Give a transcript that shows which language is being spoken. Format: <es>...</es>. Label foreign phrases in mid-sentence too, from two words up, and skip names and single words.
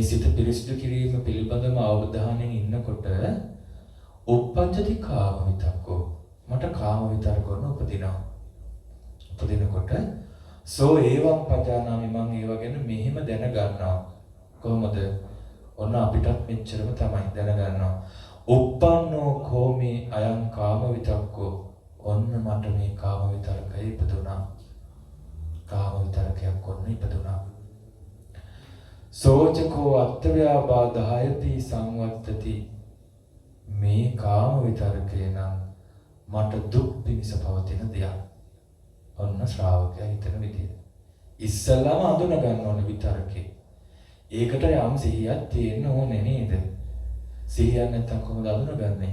<si>සිත පිරිසිදු කිරීම පිළිබඳව අවධානයෙන් ඉන්නකොට</si> <pi>උප්පජ්ජති කාම විතක්කෝ</pi> <si>මට කාම විතර්ක කරන උපදිනකොට</si> <pi>සෝ ඒවං පජානාමි</pi> <si>මං ඒව ගැන මෙහෙම දැනගන්නවා කොහොමද ඔන්න අපිටත් මෙච්චරම තමයි දැනගන්නවා</si> <pi>uppannෝ කෝමේ අයං කාම විතක්කෝ</pi> <si>ඔන්න මට මේ කාම විතර්කය ඉපදුනා කාම විතර්කයක් ඔන්න ඉපදුනා</si> <pi>සෝචකෝ අත්ත්ව්‍යාබාධයති සංවත්තති</pi> <si>මේ කාම විතර්කය නම් මට දුක් පිණිස පවතින දෙයක් ඔන්න ශ්‍රාවකයා හිතන විදිය ඉස්සල්ලාම අඳුන ගන්න ඕනේ විතර්කේ ඒකට යම් සිහියක් තියෙන්න ඕනේ නේද සිහියක් නැත්නම් කොහොමද අඳුනගන්නේ?</si>